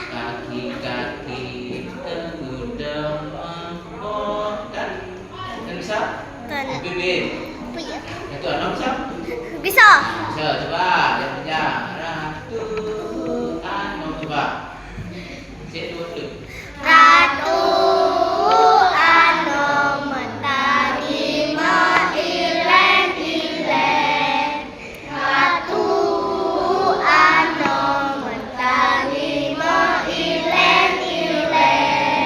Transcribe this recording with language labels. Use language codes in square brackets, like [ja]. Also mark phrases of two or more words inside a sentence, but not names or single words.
[id] kaki-kaki kemudian menggoda. Kan bisa? Kan. Bibit. Apa ya? Itu anak bisa? Bisa. Bisa, coba yang kerja. Ratu Anom, coba. Cek dulu. Ratu Anom mentari ilen-ilen. Ratu Anom mentari ilen-ilen.